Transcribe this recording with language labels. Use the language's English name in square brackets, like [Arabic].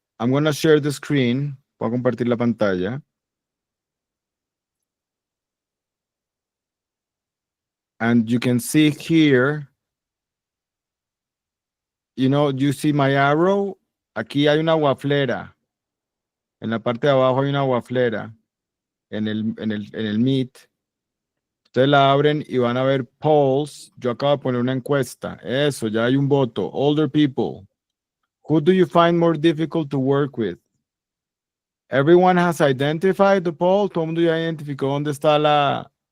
[English] I'm going to share the screen. [Spanish] Voy a compartir la pantalla. [English] And you can see here, you know, you see my arrow. [Spanish] Aquí hay una waflera. En la parte de abajo hay una waflera. En el Meet. Ustedes la abren y van a ver polls. Yo acabo de poner una encuesta. Eso, ya hay un voto. [English] Older people. Who do you find more difficult to work with? Everyone has identified the poll. [Spanish] Todo el mundo ya identificó dónde está la...